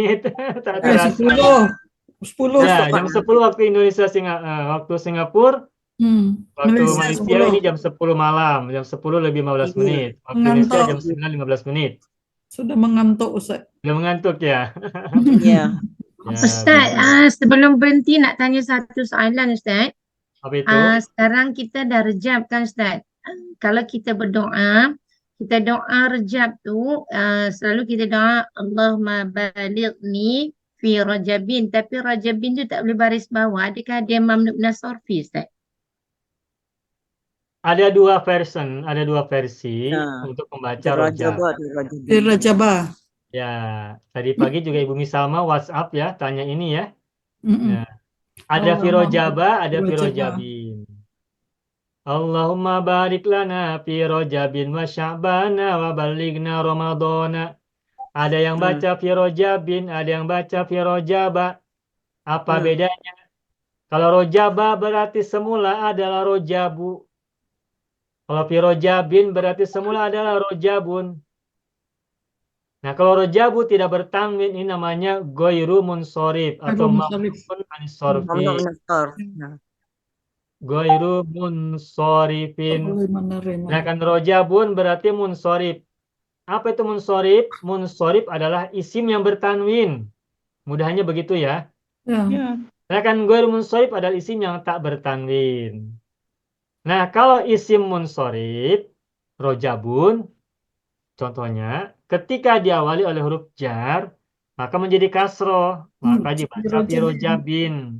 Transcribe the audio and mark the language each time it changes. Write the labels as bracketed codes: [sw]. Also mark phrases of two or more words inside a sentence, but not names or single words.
[id] 10. Ya, jam 10 waktu Indonesia, waktu Singapura. Waktu Malaysia ini jam 10 malam, jam 10:15. Waktu Indonesia jam 9:15. Sudah mengantuk Ustaz. Sudah mengantuk ya? Iya. [ms] Ustaz, sebelum berhenti nak tanya satu soalan Ustaz. Apa itu? Sekarang kita dah rejab kan Ustaz? Kalau kita berdoa, kita doa rejab tu, selalu kita doa [ar] اللهم بلغني في رجب. [ms] Tapi rajabin tu tak boleh baris bawah. Adakah dia [ar] ممنوع من الصرف [ms] Ustaz? [id] Ada dua versi untuk membaca rojab. Rajabah. Ya, tadi pagi juga Ibu Misalma WhatsApp ya, tanya ini ya. Nah, ada firojaba, ada firojabin. [ar] اللهم بارك لنا في رجب وشعبان وبلغنا رمضان [id] Ada yang baca fi rojabin, ada yang baca fi rojaba. Apa bedanya? Kalau rojaba berarti semula adalah rojabu. Kalau fi rojabin berarti semula adalah rojabun. Nah, kalau rojabu tidak bertanwin ini namanya [ar] غير منصرف [id] atau [ar] ممنوع من الصرف. غير منصرف. [id] boleh menerima. Nah, kan rojabun berarti munsorif. Apa itu munsorif? Munsorif adalah isim yang bertanwin. Mudahnya begitu ya. Ya. Nah, kan [ar] غير منصرف [id] adalah isim yang tak bertanwin. Nah, kalau [ar] اسم منصرف, [id] rojabun, contohnya, ketika diawali oleh [ar] حرف جر, [id] maka menjadi kasroh, maka dibaca [ar] في رجب.